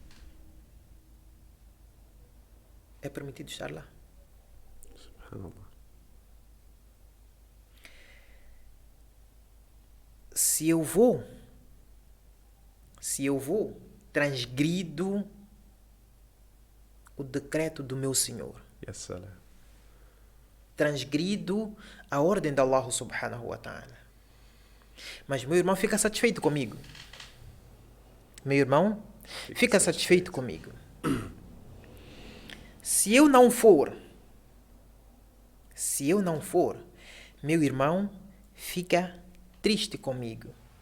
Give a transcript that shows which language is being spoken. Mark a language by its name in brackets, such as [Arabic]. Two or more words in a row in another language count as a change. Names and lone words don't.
[Portuguese] É permitido estar lá. Subhanallah. Se eu vou, transgrido o decreto do meu Senhor. [Arabic] يا سلام. [Portuguese] Transgrido a ordem de Allah [Arabic] سبحانه وتعالى. [Portuguese] Mas meu irmão fica satisfeito comigo. Meu irmão fica satisfeito comigo. Se eu não for, meu irmão fica triste comigo.